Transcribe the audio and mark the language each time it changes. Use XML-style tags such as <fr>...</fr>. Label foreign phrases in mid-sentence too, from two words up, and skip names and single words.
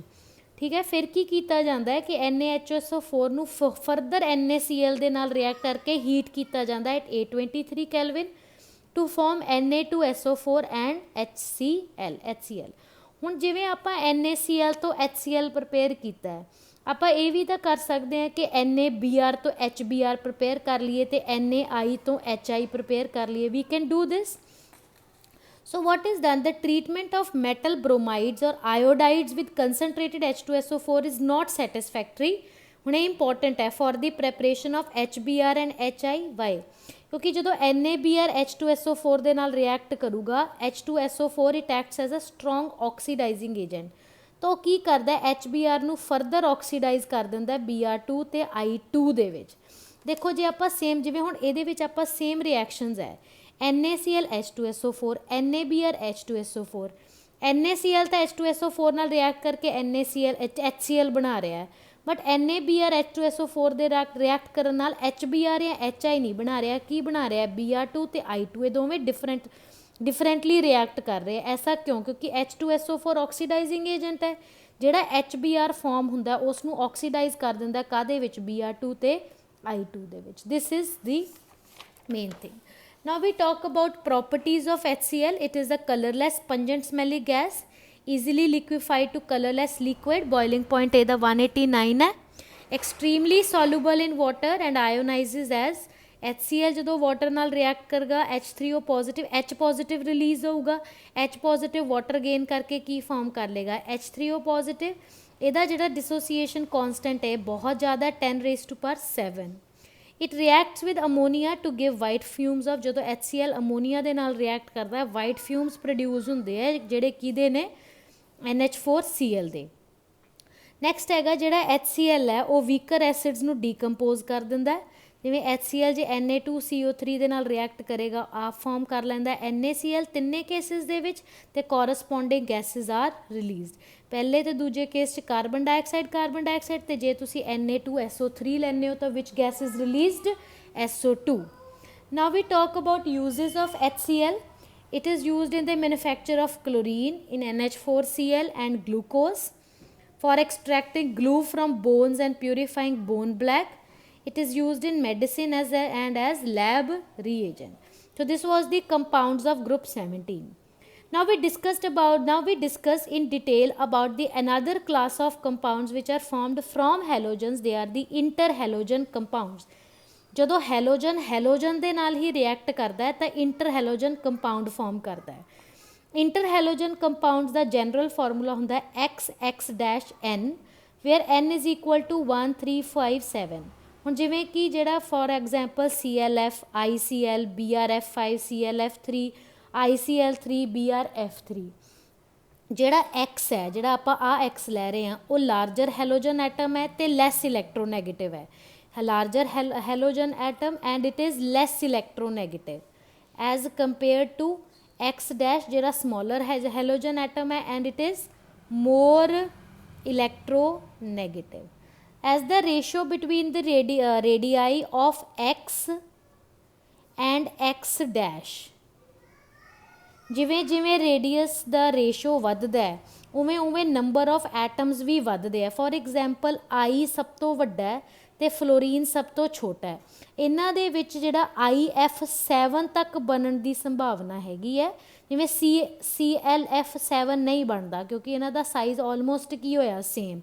<pa>ਠੀਕ ਹੈ, ਫਿਰ ਕੀ ਕੀਤਾ ਜਾਂਦਾ ਹੈ ਕਿ NaHSO4 ਨੂੰ further NaCl ਦੇ ਨਾਲ react ਕਰਕੇ heat ਕੀਤਾ ਜਾਂਦਾ ਹੈ</pa> <en>at 823 Kelvin to form Na2SO4 and HCl.</en> <pa>ਹੁਣ ਜਿਵੇਂ ਆਪਾਂ NaCl ਤੋਂ HCl prepare ਕੀਤਾ ਹੈ, ਆਪਾਂ ਇਹ ਵੀ ਤਾਂ ਕਰ ਸਕਦੇ ਹਾਂ ਕਿ NaBr ਤੋਂ HBr prepare ਕਰ ਲਈਏ ਤੇ NaI ਤੋਂ HI prepare ਕਰ ਲਈਏ.</pa> <en>We can do this. So what is done? The treatment of metal bromides or iodides with concentrated H2SO4 is not satisfactory.</en> <pa>ਹੁਣ ਇਹ important ਹੈ</pa> <en>for the preparation of HBr and HI. Why?</en> <pa>ਕਿਉਂਕਿ ਜਦੋਂ NaBr H2SO4 ਦੇ ਨਾਲ react ਕਰੂਗਾ H2SO4</pa> <en>it acts as a strong oxidizing agent.</en> <pa>ਤਾਂ ਉਹ ਕੀ ਕਰਦਾ HBr ਨੂੰ further oxidize ਕਰ ਦਿੰਦਾ Br2 ਤੇ I2 ਦੇ ਵਿੱਚ। ਦੇਖੋ ਜੇ ਆਪਾਂ same ਜਿਵੇਂ ਹੁਣ ਇਹਦੇ ਵਿੱਚ ਆਪਾਂ</pa> <en>same reactions</en> <pa>ਹੈ NaCl H2SO4, NaBr H2SO4. NaCl ਤਾਂ H2SO4 ਨਾਲ react ਕਰਕੇ NaCl HCl ਬਣਾ ਰਿਹਾ ਹੈ, ਬਟ NaBr H2SO4 ਦੇ react ਕਰਨ ਨਾਲ HBr ਜਾਂ HI ਨਹੀਂ ਬਣਾ ਰਿਹਾ। ਕੀ ਬਣਾ ਰਿਹਾ Br2 ਤੇ I2, ਇਹ ਦੋਵੇਂ</pa> <en>differently react</en> <pa>ਕਰ ਰਹੇ। ਐਸਾ ਕਿਉਂ? ਕਿਉਂਕਿ H2SO4</pa> <en>oxidizing agent</en> <pa>ਹੈ, ਜਿਹੜਾ HBr form ਹੁੰਦਾ ਉਸ ਨੂੰ oxidize ਕਰ ਦਿੰਦਾ ਕਾਹਦੇ ਵਿੱਚ Br2 ਤੇ I2 ਦੇ ਵਿੱਚ।</pa> <en>This is the main thing. Now we talk about properties of HCl. It is a colorless, pungent, smelly gas, easily liquefied to colorless liquid. Boiling point ਇਹਦਾ 189 ਹੈ। Extremely soluble in water and ionizes as HCl ਜਦੋਂ water ਨਾਲ react ਕਰੇਗਾ H3O positive, H positive release ਹੋਊਗਾ। H positive water gain</en> <pa>ਕਰਕੇ ਕੀ form ਕਰ ਲੇਗਾ H3O positive। ਇਹਦਾ ਜਿਹੜਾ</pa> <en>dissociation constant</en> <pa>ਹੈ ਬਹੁਤ ਜ਼ਿਆਦਾ 10⁻⁷।</pa> <en>It reacts with ammonia to give white fumes of</en> <pa>ਜਦੋਂ HCl ammonia ਦੇ ਨਾਲ react ਕਰਦਾ</pa> <en>white fumes produce</en> <pa>ਹੁੰਦੇ ਹੈ ਜਿਹੜੇ ਕਿਹਦੇ ਨੇ NH4Cl ਦੇ। ਨੈਕਸਟ ਹੈਗਾ ਜਿਹੜਾ HCl ਹੈ ਉਹ</pa> <en>weaker acids</en> <pa>ਨੂੰ decompose ਕਰ ਦਿੰਦਾ ਹੈ। ਜਿਵੇਂ HCl ਜੇ Na2CO3 ਦੇ ਨਾਲ react ਕਰੇਗਾ ਆਪ form ਕਰ ਲੈਂਦਾ NaCl ਤਿੰਨੇ cases ਦੇ ਵਿੱਚ ਤੇ</pa> <en>corresponding gases are released।</en> <pa>ਪਹਿਲੇ ਤੇ ਦੂਜੇ ਕੇਸ 'ਚ ਕਾਰਬਨ ਡਾਈਆਕਸਾਈਡ ਤੇ ਜੇ ਤੁਸੀਂ Na2SO3 ਲੈਂਦੇ ਹੋ ਤਾਂ</pa> <en>which gas is released?</en> <pa>SO2.</pa> <en>Now we talk about uses of HCl. It is used in the manufacture of chlorine, in NH4Cl and glucose, for extracting glue from bones and purifying bone black. It is used in medicine and as lab reagent. So this was the compounds of group 17. Now we discuss in detail about the another class of compounds which are formed from halogens. They are the interhalogen compounds.</en> <pa>ਜਦੋਂ ਹੈਲੋਜਨ ਦੇ ਨਾਲ ਹੀ ਰਿਐਕਟ ਕਰਦਾ ਹੈ ਤਾਂ</pa> <en>interhalogen compound form</en> <pa>ਕਰਦਾ ਹੈ।</pa> <en>interhalogen compounds</en> <pa>ਦਾ</pa> <en>general formula</en> <pa>ਹੁੰਦਾ XX-N ਵੇਅਰ</pa> <en>N is equal to 1 3 5 7।</en> <pa>ਹੁਣ ਜਿਵੇਂ ਕਿ ਜਿਹੜਾ</pa> <en>for example</en> <pa>ClF, ICl, BrF5, ClF3, ICl3, BrF3। ਜਿਹੜਾ x ਹੈ, ਜਿਹੜਾ ਆਪਾਂ ਆ x ਲੈ ਰਹੇ ਹਾਂ, ਉਹ</pa> <en>larger halogen atom</en> <pa>ਹੈ ਤੇ</pa> <en>less electronegative</en> <pa>ਹੈ।</pa> <en>larger halogen atom and it is less electronegative as compared to x dash ਜਿਹੜਾ smaller halogen atom ਹੈ and it is more electronegative as the ratio between the radii of x and x dash</en> <pa>ਜਿਵੇਂ ਜਿਵੇਂ ਰੇਡੀਅਸ ਦਾ ਰੇਸ਼ੋ ਵੱਧਦਾ ਹੈ ਉਵੇਂ ਉਵੇਂ</pa> <en>number of atoms</en> <pa>ਵੀ ਵੱਧਦੇ ਆ।</pa> <en>for example</en> <pa>ਆਈ ਸਭ ਤੋਂ ਵੱਡਾ ਹੈ ਅਤੇ ਫਲੋਰੀਨ ਸਭ ਤੋਂ ਛੋਟਾ ਹੈ। ਇਹਨਾਂ ਦੇ ਵਿੱਚ ਜਿਹੜਾ IF7 ਤੱਕ ਬਣਨ ਦੀ ਸੰਭਾਵਨਾ ਹੈਗੀ ਹੈ, ਜਿਵੇਂ ClF7 ਨਹੀਂ ਬਣਦਾ ਕਿਉਂਕਿ ਇਹਨਾਂ ਦਾ ਸਾਈਜ਼ ਆਲਮੋਸਟ ਕੀ ਹੋਇਆ ਸੇਮ।</pa>